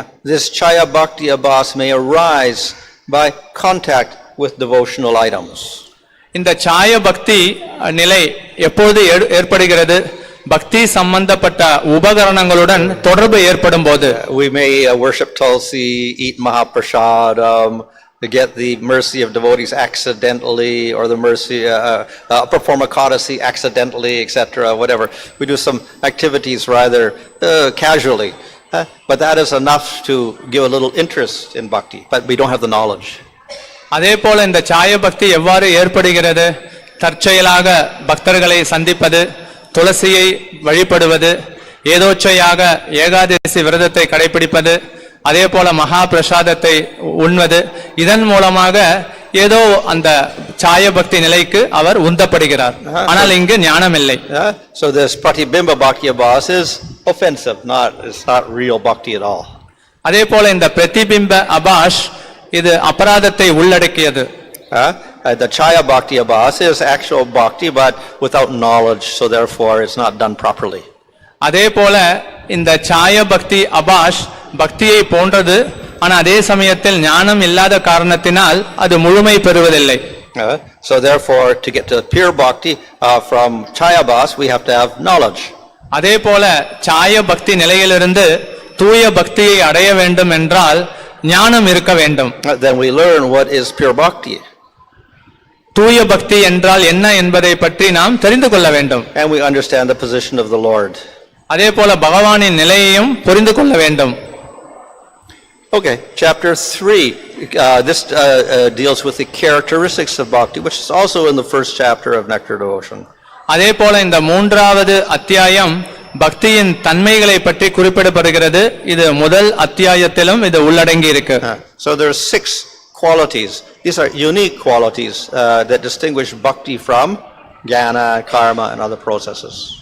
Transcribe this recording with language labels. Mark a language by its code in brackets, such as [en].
[en] This chaya bhakti abhas may arise by contact with devotional items. [ta] இந்த சாய பக்தி நிலை எப்போது ஏற்படுகிறது? பக்தி சம்பந்தப்பட்ட உபகரணங்களுடன் தொடர்பு ஏற்படும் போது. [en] We may worship Tulsi, eat Mahaprasadam, to get the mercy of devotees accidentally, or the mercy, perform a Kadasi accidentally, etc., whatever. We do some activities rather casually, but that is enough to give a little interest in bhakti, but we don't have the knowledge. [ta] அதே போல இந்த சாய பக்தி எவ்வாறு ஏற்படுகிறது? தற்செயலாக பக்தர்களை சந்திப்பது, துளசியை வழிபடுவது, ஏதோச்சையாக ஏகாதசி விரதத்தை கடைபிடிப்பது, அதே போல மகா பிரசாதத்தை உண்வது, இதன் மூலமாக ஏதோ அந்த சாய பக்தி நிலைக்கு அவர் உந்தப்படுகிறார். ஆனால் இங்கு ஞானம் இல்லை. [en] So this pratibimba bhakti abhas is offensive, it's not real bhakti at all. [ta] அதே போல இந்த பிரதிபிம்ப அபாஷ் இது அபராதத்தை உள்ளடக்கியது. [en] The chaya bhakti abhas is actual bhakti but without knowledge, so therefore it's not done properly. [ta] அதே போல இந்த சாய பக்தி அபாஷ் பக்தியை போன்றது, ஆனா அதே சமயத்தில் ஞானம் இல்லாத காரணத்தினால் அது முழுமை பெறுவதில்லை. [en] So therefore to get to pure bhakti from chaya bhas we have to have knowledge. [ta] அதே போல சாய பக்தி நிலையிலிருந்து தூய பக்தியை அடைய வேண்டும் என்றால் ஞானம் இருக்க வேண்டும். [en] Then we learn what is pure bhakti. [ta] தூய பக்தி என்றால் என்ன என்பதை பற்றி நாம் தெரிந்து கொள்ள வேண்டும். [en] And we understand the position of the Lord. [ta] அதே போல பகவானின் நிலையையும் புரிந்து கொள்ள வேண்டும். [en] Okay, chapter 3, this deals with the characteristics of bhakti, which is also in the first chapter of Nectar Devotion. [ta] அதே போல இந்த மூன்றாவது அத்தியாயம் பக்தியின் தன்மைகளை பற்றி குறிப்பிடப்படுகிறது. இது முதல் அத்தியாயத்திலும் இது உள்ளடங்கி இருக்கு. [en] So there are 6 qualities. These are unique qualities that distinguish bhakti from jnana, karma and other processes.